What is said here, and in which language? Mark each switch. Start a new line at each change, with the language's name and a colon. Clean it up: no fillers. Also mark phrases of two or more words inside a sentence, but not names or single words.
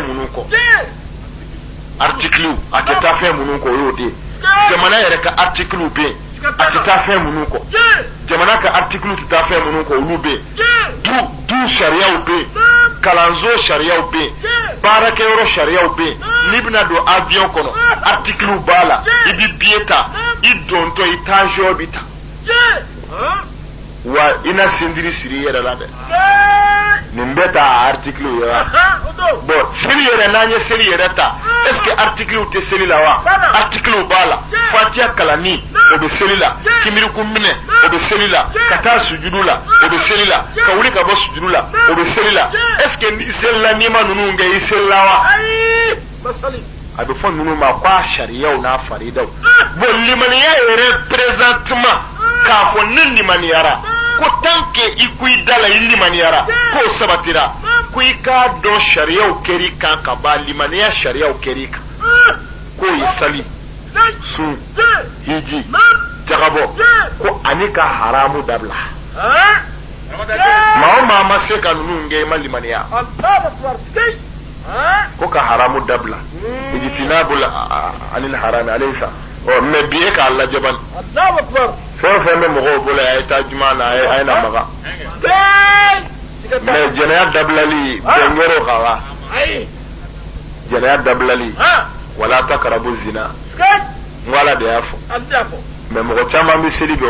Bambara: minnu kɔ article a tɛ taa fɛn minnu kɔ o y'o de ye jamana yɛrɛ ka article bɛ yen a tɛ taa fɛn minnu kɔ jamana ka article tɛ taa fɛn minnu kɔ olu bɛ yen du sariyaw bɛ yen kalanso sariyaw bɛ yen baarakɛyɔrɔ sariyaw bɛ yen n'i bɛna don avion kɔnɔ article b'a la i bɛ billet ta i dontɔ i tension bɛ ta wa i na sendiri siri i yɛrɛ la dɛ nin bɛ ta article ye wa bon seli yɛrɛ n'an ye seli yɛrɛ ta
French: est ce que
Bambara: article tɛ seli la wa article b'a la fatiha kalanni o bɛ seli la kimiriku minɛ o bɛ seli la ka taa sujudu la o bɛ seli la ka wuli ka bɔ sujudu la o bɛ seli la est ce que i selila n'i ma ninnu kɛ i selila wa a bɛ fɔ ninnu ma ko a sariyaw n'a faridaw bon limaniya yɛrɛ présentement k'a fɔ ne limaniyara ko
French: tant que
Bambara: i ko i da la i limaniyara k'o sabatira ko i k'a dɔn sariyaw kɛr'i kan ka ban limaniya sariyaw kɛr'i kan k'o ye sali sun hiji jagabɔ ko ani ka haramu dabila maa o maa ma se ka ninnu kɛ i ma limaniya ko ka haramu dabila
Arabic: اجتناب عن الحرام أليس
Bambara: mais bi e k'a lajɛ bani fɛn o fɛn bɛ mɔgɔw bolo a ye taa juma na a ye na maga mais jɛnɛya dabilali bɛn yɔrɔ kan wa jɛnɛya dabilali
Arabic: ولا تقربوا الزنا
Bambara: n ko ala de y'a fɔ mais mɔgɔ caman bɛ seli bɛ